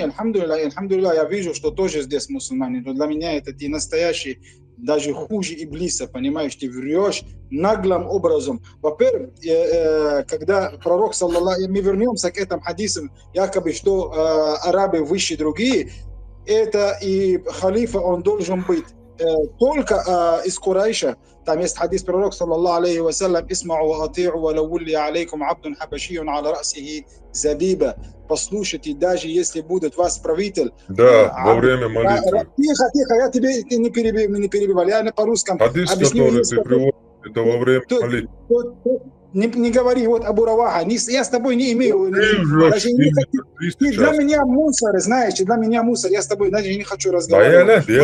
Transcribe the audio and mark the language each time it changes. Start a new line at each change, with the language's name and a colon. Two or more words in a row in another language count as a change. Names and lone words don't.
Russian: Альхамдулилля, я вижу, что тоже здесь мусульмане. Но для меня это ты настоящий, даже хуже Иблиса, понимаешь, ты врешь наглым образом. Во-первых, когда пророк, мы вернемся к этим хадисам, якобы, что арабы выше другие, это и халифа, он должен быть только из Курайша. Там есть хадис пророк,
Arabic: صلى الله عليه وسلم: «اسمعوا وأطيعوا ولو ولي عليكم عبد حبشي على رأسه زبيبة».
Russian: Послушайте, даже если будет вас правитель. Да, во время молитвы. Тихо, я тебе не перебивал. Я по-русски хадис, который ты приводишь, это во время молитвы. Не говори, вот Абу Раваха, я с тобой не имею. Ты для меня мусор, знаешь, для меня мусор, я с тобой даже не хочу разговаривать.